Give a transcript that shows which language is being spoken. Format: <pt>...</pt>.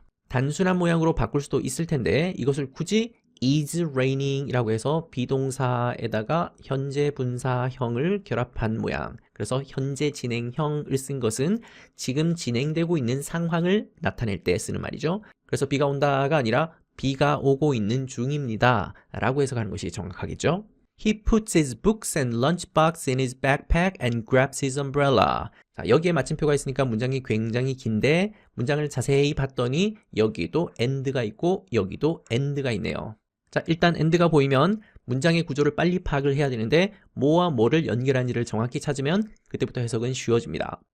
<ko>단순한 모양으로 바꿀 수도 있을 텐데 이것을 굳이</ko> <en>is raining</en> <ko>이라고 해서 비동사에다가 현재 분사형을 결합한 모양, 그래서 현재 진행형을 쓴 것은 지금 진행되고 있는 상황을 나타낼 때 쓰는 말이죠. 그래서 비가 온다가 아니라 비가 오고 있는 중입니다 라고 해석하는 것이 정확하겠죠.</ko> <en>He puts his books and lunchbox in his backpack and grabs his umbrella.</en> <ko>자, 여기에 마침표가 있으니까 문장이 굉장히 긴데 문장을 자세히 봤더니 여기도 and가 있고 여기도 and가 있네요. 자, 일단 and가 보이면 문장의 구조를 빨리 파악을 해야 되는데 뭐와 뭐를 연결한지를 정확히 찾으면 그때부터 해석은 쉬워집니다.</ko>